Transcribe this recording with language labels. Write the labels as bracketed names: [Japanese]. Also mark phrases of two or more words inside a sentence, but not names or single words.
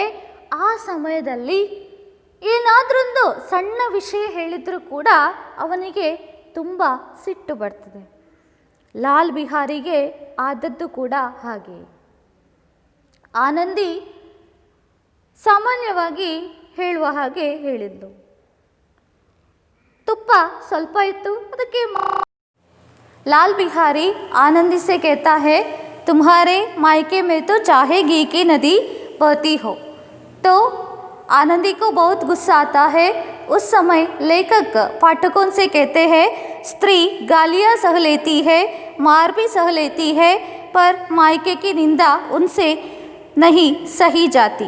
[Kannada] ಆ ಸಮಯದಲ್ಲಿ ಏನಾದ್ರೊಂದು ಸಣ್ಣ ವಿಷಯ ಹೇಳಿದರೂ ಕೂಡ ಅವನಿಗೆ ತುಂಬ ಸಿಟ್ಟು ಬರ್ತದೆ. ಲಾಲ್ ಬಿಹಾರಿಗೆ ಆದದ್ದು ಕೂಡ ಹಾಗೆ. ಆನಂದಿ ಸಾಮಾನ್ಯವಾಗಿ ಹೇಳುವ ಹಾಗೆ ಹೇಳಿದ್ಲು, ತುಪ್ಪ ಸ್ವಲ್ಪ ಇತ್ತು ಅದಕ್ಕೆ. [Hindi] लाल बिहारी आनंदी से कहता है, तुम्हारे मायके में तो चाहे घी की नदी बहती हो। तो आनंदी को बहुत गुस्सा आता है। उस समय लेखक पाठकों से कहते हैं, स्त्री गालियाँ सह लेती है, मार भी सह लेती है, पर मायके की निंदा उनसे नहीं सही जाती।